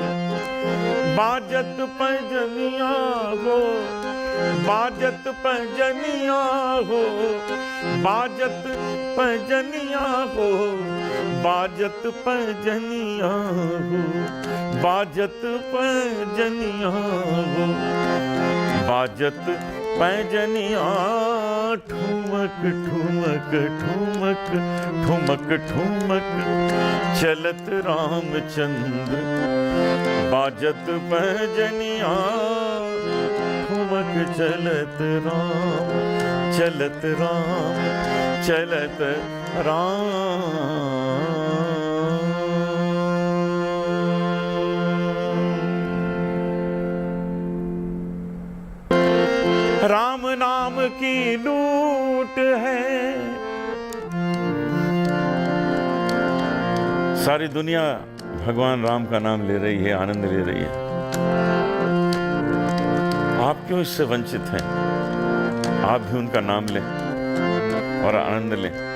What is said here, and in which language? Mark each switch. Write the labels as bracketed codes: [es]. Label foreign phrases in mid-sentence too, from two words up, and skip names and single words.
[hi] बाजत पैजनिया हो, बाजत पैजनिया हो, बाजत पैजनिया हो, बाजत पैजनिया हो, बाजत पैजनिया हो, बाजत पैजनिया। ठुमक ठुमक ठुमक ठुमक ठुमक चलत रामचंद्र, बाजत पैजनिया। ठुमक चलत राम, चलत राम, चलत राम। राम नाम की लूट है, सारी दुनिया भगवान राम का नाम ले रही है, आनंद ले रही है। आप क्यों इससे वंचित हैं? आप भी उनका नाम लें और आनंद लें।